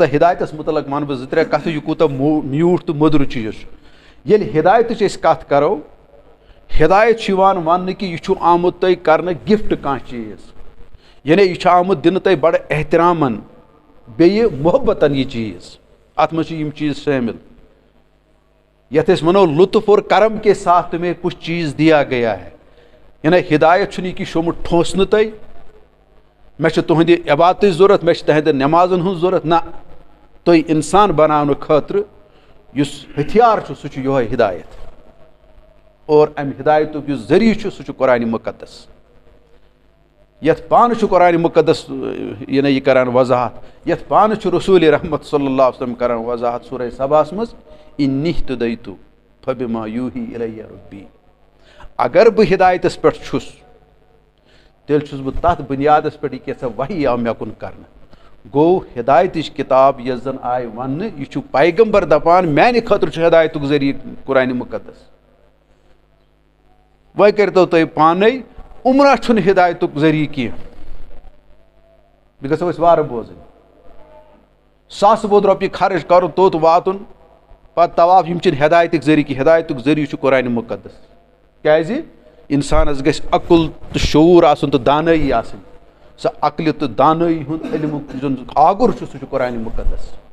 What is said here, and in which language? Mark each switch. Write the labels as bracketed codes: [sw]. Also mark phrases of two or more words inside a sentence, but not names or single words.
[ks] ہدایتس مُتعلق ونہٕ بہٕ 2-3 کتھٕ یہِ کوٗتاہ میوٗٹھ تہٕ مٔدُر چیٖز چھُ ییٚلہِ ہدایتٕچ أسۍ کتھ کرو ہدایت چھُ یِوان وننہٕ کہِ یہِ چھُ آمُت تۄہہِ کرنہٕ گفٹ کانٛہہ چیٖز یعنی یہِ چھُ آمُت دِنہٕ تۄہہِ بڑٕ احترامن بیٚیہِ محبتن یہِ چیٖز اتھ منٛز چھِ یِم چیٖز شٲمِل یتھ أسۍ ونو [ur] لطف اور کرم کے ساتھ تمہیں کچھ چیز دیا گیا ہے [ks] یعنی ہدایت چھُنہٕ یہِ کہِ شوٚمُت ٹھونٛسنہٕ تۄہہِ مےٚ چھِ تُہنٛدِ عبادتٕچ ضوٚرتھ مےٚ چھِ تُہنٛدٮ۪ن نٮ۪مازن ہٕنٛز ضوٚرتھ نہ تُہۍ انسان بناونہٕ خٲطرٕ یُس ہتھیار چھُ سُہ چھُ یِہوے ہدایت اور امہِ ہدایتُک یُس ذٔریعہٕ چھُ سُہ چھُ قرآنِ مُقدس یتھ پانہٕ چھُ قرآنِ مُقدس یعنی یہِ کران وضاحت یتھ پانہٕ چھُ رسوٗلِ رحمت [ar] صلی اللہ علیہ وسلم [ks] کران وضاحت سورہ سباہس منٛز [ar] اِنِّی اہتدیتُ فبما یوحی الیہ ربی [ks] اگر بہٕ ہدایتس پٮ۪ٹھ چھُس تیٚلہِ چھُس بہٕ تتھ بُنیادس پٮ۪ٹھ یہِ کیٛاہ وحی آو مےٚ کُن کرنہٕ گوٚو ہدایتٕچ کِتاب یۄس زن آیہِ وننہٕ یہِ چھُ پیغمبر دپان میانہِ خٲطرٕ چھُ ہدایتُک ذٔریعہٕ قرآنِ مُقدس وۄنۍ کٔرتو تُہۍ پانے عمرہ چھُنہٕ ہدایتُک ذٔریعہٕ کینٛہہ بیٚیہِ گژھو أسۍ وارٕ بوزٕنۍ ساسہٕ بوٚد رۄپیہِ خرٕچ کرُن توٚت واتُن پتہٕ طواف یِم چھِنہٕ ہدایتٕکۍ ذٔریعہٕ کینٛہہ ہدایتُک ذٔریعہٕ چھُ قرآنِ مُقدس کیازِ انسانس گژھِ عقل تہٕ شعوٗر آسُن تہٕ دانٲیی آسٕنۍ سۄ عقلہِ تہٕ دانٲیی ہُنٛد علمُک یُس زن آگُر چھُ سُہ چھُ قرآنِ مُقدس